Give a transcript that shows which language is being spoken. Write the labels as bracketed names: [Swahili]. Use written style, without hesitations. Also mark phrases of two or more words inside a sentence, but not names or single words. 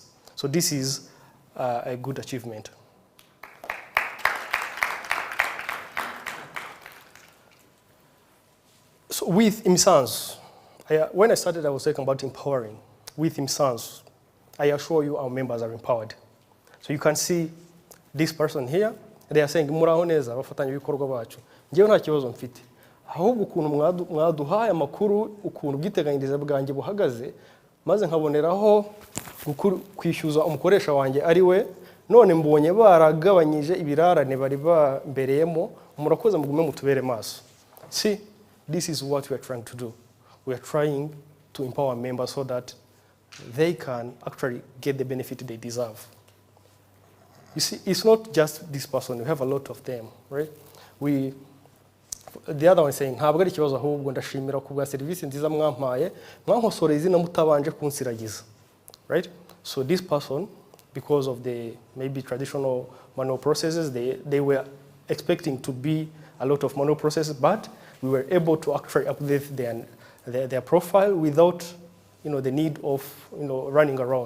[English] So this is a good achievement. So with imisanzu, when I started, I was talking about empowering. With imisanzu, I assure you our members are empowered. So you can see this person here, they are saying, [Kinyarwanda] muraho neza bafatanya ibikorwa bacu. Ngewe nta kibazo mfite. Ahubwo ukuntu mwaduhaye amakuru, ukuntu ubwiteganyirize bwanjye buhagaze, maze nkaboneraho kwishyuza umukoresha wanjye ari we, none mbonye baragabanyije ibirarane bari bambereyemo, murakoze mugume mutubere maso. [English] See, this is what we are trying to do. We are trying to empower members so that they can actually get the benefit they deserve. You see, it's not just this person. We have a lot of them, right? The other one is saying, [Kinyarwanda] ntabwo ari ikibazo ahubwo ndashimira ku bwa serivisi nziza mwampaye, mwankosoreye izina mutabanje kunsiragiza, [English] right? So this person, because of the maybe traditional manual processes, they were expecting to be a lot of manual processes, but we were able to actually update their profile without, the need of, running around.